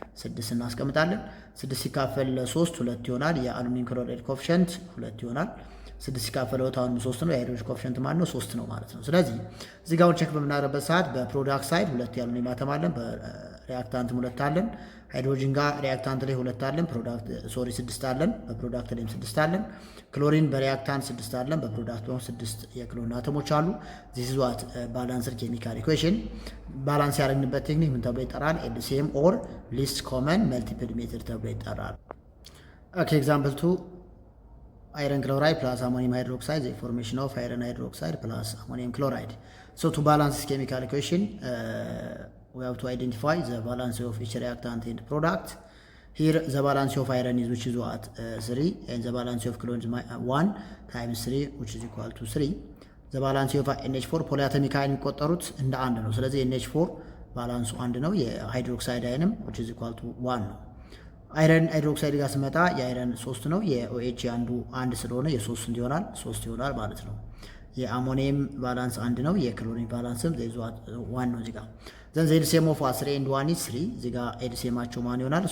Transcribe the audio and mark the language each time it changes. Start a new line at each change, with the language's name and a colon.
Amharic: 6 እናስቀምጣለን። 6 ሲካፈል ለ3 2 ይሆናል። የአሉሚኒየም ክሎራይድ ኮኤፊሺየንት 2 ይሆናል። 6 ሲካፈል ለ2 3 ነው። የሃይድሮጅን ኮኤፊሺየንት ማለት ነው 3 ነው ማለት ነው። ስለዚህ እዚህ ጋር ቼክ በምናደርግበት ሰዓት በፕሮዳክት ሳይድ 2 የአሉሚኒየም አተም አለን፣ በሪአክታንትም 2 አለን። ሃይድሮጅን ጋር ሪአክታንት ላይ 2 አለን፣ 6 አለን፣ በፕሮዳክት ላይም 6 አለን። ክሎሪን በሪአክታንት 6 አለን፣ በፕሮዳክት ደግሞ 6 የክሎሪን አተሞች አሉ።
English: ዚስ ኢዝ ዋት ባላንስድ ኬሚካል ኢኩዌሽን።
Amharic: ባላንስ ያደረግንበት ቴክኒክ ምን ተብሎ ይጠራል?
English: ኤልሲኤም ኦር ሊስት ኮመን መልቲፕል ሜትድ
Amharic: ተብሎ ይጠራል።
English: ኦኬ ኤግዛምፕል 2 iron chloride plus ammonium hydroxide, the formation of iron hydroxide plus ammonium chloride. So to balance this chemical equation, we have to identify the balance of each reactant and product. Here the balance of iron is which is what? 3, and the balance of chlorine is 1 times 3 which is equal to 3. The balance of NH4 polyatomic ion
Amharic: የሚቆጠሩት እንደ 1 ነው። ስለዚህ NH4 ባላንሱ 1 ነው። የሃይድሮክሳይድ አይንም
English: which is equal to 1
Amharic: ነው። አይረን ሃይድሮክሳይድ ጋር ስመጣ የአይረን 3 ነው። የኦኤች አንዱ 1 ስለሆነ የ3 እንዲሆናል 3 ይሆናል ማለት ነው። የአሞኒየም ባላንስ 1 ነው። የክሎሪን ባላንስም ዘይዟ 1 ነው። እዚህ ጋር
English: ዘን ኤልሲኤም ኦፍ 3 and 1 is 3።
Amharic: እዚህ ጋር ኤልሲኤማቸው ማን ይሆናል?